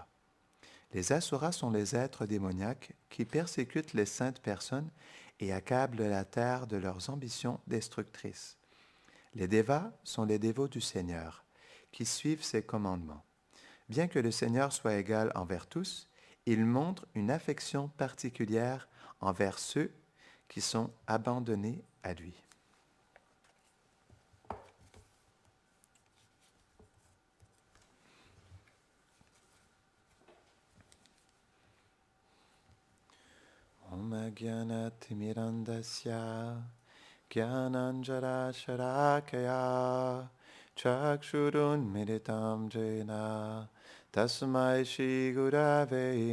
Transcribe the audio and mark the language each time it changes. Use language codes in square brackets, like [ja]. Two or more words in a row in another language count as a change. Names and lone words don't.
[fr] Les Asuras sont les êtres démoniaques qui persécutent les saintes personnes et accablent la terre de leurs ambitions destructrices. Les Devas sont les dévots du Seigneur, qui suivent ses commandements. Bien que le Seigneur soit égal envers tous, il montre une affection particulière envers ceux qui sont abandonnés à lui. [sa] Om Agyanatimirandasya Gyananjara Sharakaya Chakshurun Militam Jena Tasmai Shri Gurave